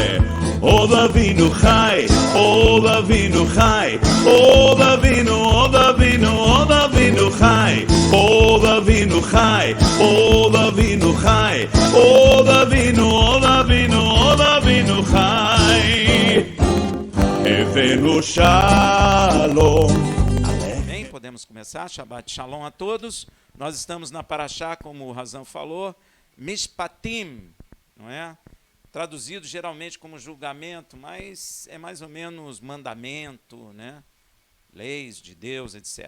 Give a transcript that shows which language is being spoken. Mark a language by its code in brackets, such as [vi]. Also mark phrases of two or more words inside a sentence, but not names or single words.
[he] עוד אבינו חי, עוד אבינו חי, עוד אבינו, עוד אבינו, עוד אבינו חי, עוד אבינו חי, עוד אבינו חי, עוד אבינו, עוד אבינו, עוד אבינו חי. אבינו שלום. [pt] Bem, podemos começar. [he] שבת שלום [pt] a todos. Nós estamos na Parashá, como o Razan falou, Mishpatim, não é? Traduzido geralmente como julgamento, mas é mais ou menos mandamento, né? Leis de Deus, etc.